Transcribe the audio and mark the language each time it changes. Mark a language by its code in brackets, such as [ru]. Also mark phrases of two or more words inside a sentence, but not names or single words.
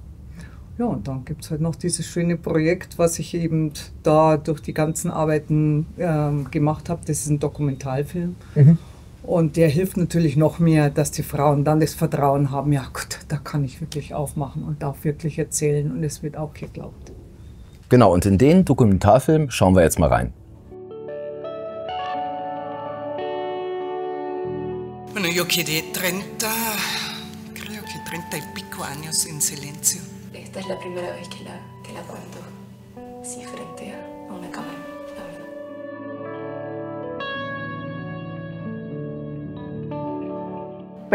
[de] Ja, und dann gibt es halt noch dieses schöne Projekt, was ich eben da durch die ganzen Arbeiten gemacht habe. Das ist ein Dokumentarfilm. Und der hilft natürlich noch mehr, dass die Frauen dann das Vertrauen haben, ja gut, da kann ich wirklich aufmachen und darf wirklich erzählen und es wird auch geglaubt. Genau, und in den Dokumentarfilm schauen wir jetzt mal rein. [es] Bueno, yo quedé 30 y pico años en silencio. Esta es la primera vez que la cuento así frente a una cámara, la verdad.